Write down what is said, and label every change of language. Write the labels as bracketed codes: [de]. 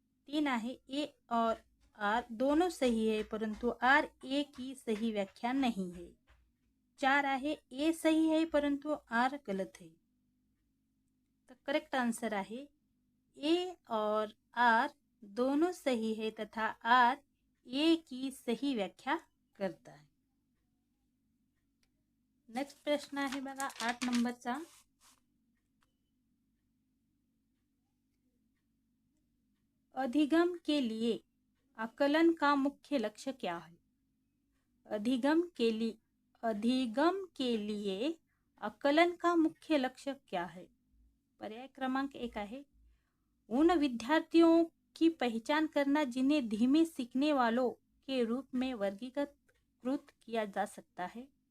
[hi] 3 आहे ए और आर दोनों सही है परंतु आर ए की सही व्याख्या नहीं है। 4 आहे ए सही है परंतु आर गलत है। तो करेक्ट आंसर आहे ए और आर दोनों सही है तथा आर ए की सही व्याख्या करता है। [mr] नेक्स्ट प्रश्न आहे बघा 8 नंबरचा। [hi] अधिगम के लिए आकलन का मुख्य लक्ष्य क्या है? अधिगम के लिए आकलन का मुख्य लक्ष्य क्या है? [mr] पर्याय क्रमांक 1 आहे [hi] उन विद्यार्थियों की पहचान करना जिन्हें धीमे सीखने वालों के रूप में वर्गीकृत किया जा सकता है।